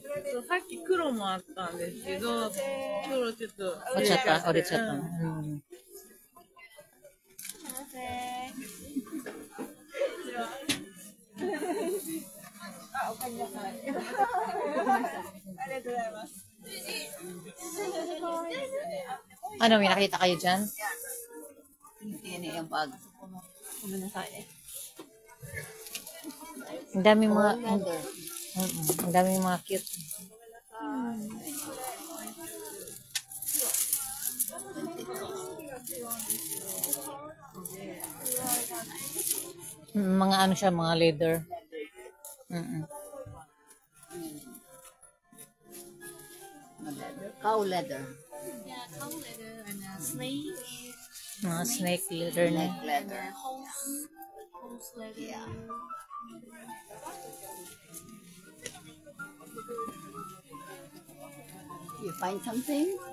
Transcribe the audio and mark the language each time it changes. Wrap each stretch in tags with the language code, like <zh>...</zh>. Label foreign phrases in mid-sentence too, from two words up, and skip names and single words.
<ja>さっき黒もあったんですけど、黒ちょっと折れちゃった。折れちゃったね。あ、おかえりなさい。ありがとうございます。</ja> <tl>Ano, may nakita kayo dyan? Yan yung bag. Kumanasay eh. Ang daming mga, ang daming mga cute. Mga ano siya, mga leather.</tl> <en>Cow leather. Yeah, cow leather and snake.</en> <tl>Mga snake leather na.</tl> <en>Leather. Horse leather. Yeah. You find something?</en>